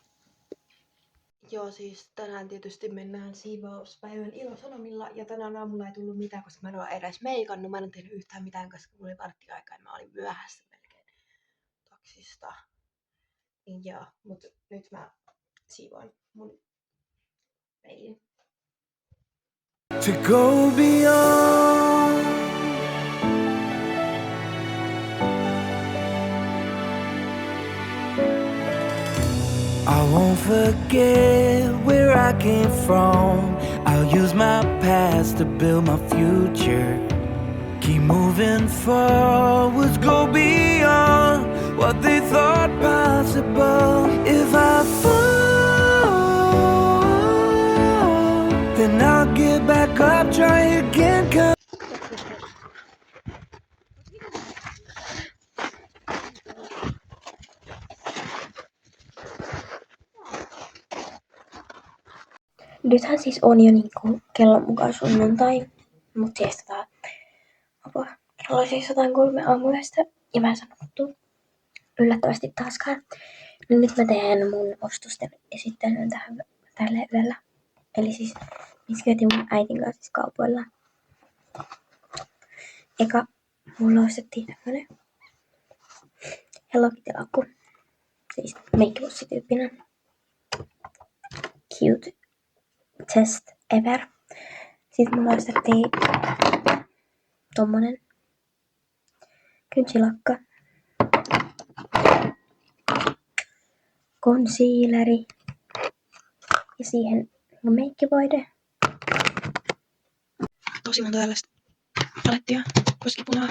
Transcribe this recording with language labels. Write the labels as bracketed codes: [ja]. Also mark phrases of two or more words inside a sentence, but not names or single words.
[fi] Joo, siis tänään tietysti mennään siivouspäivän ilosanomilla. Ja tänään aamulla ei tullut mitään, koska mä en ole edes meikannut. Mä en tehnyt yhtään mitään, koska mulla oli vartti aikaa ja mä olin myöhässä melkein taksista. Joo, mut nyt mä siivoan mun peilin. [en] To go beyond, I won't forget where I came from. I'll use my past to build my future. Keep moving forwards, go beyond what they thought possible. If I fall, then I'll get back up, try again. [fi] Nythän siis on jo niinku kellon mukaan sunnuntai, mut siis kello siis 103 aamuyöstä ja mä en saanut nukuttua yllättävästi taaskaan. Niin nyt mä teen mun ostosten esittelyn tälle yöllä. Eli siis missä käytiin mun äitin kanssa siis kaupoilla. Eka mulla ostettiin tämmönen Hello Kitty-laukku. Siis meikkipussityyppinen. [en] Cute test ever. [fi] Sitten mulla ostettiin tommonen kynsilakka, concealeri ja siihen meikkivoide. Tosi monta tällaista palettia, koskipunaa.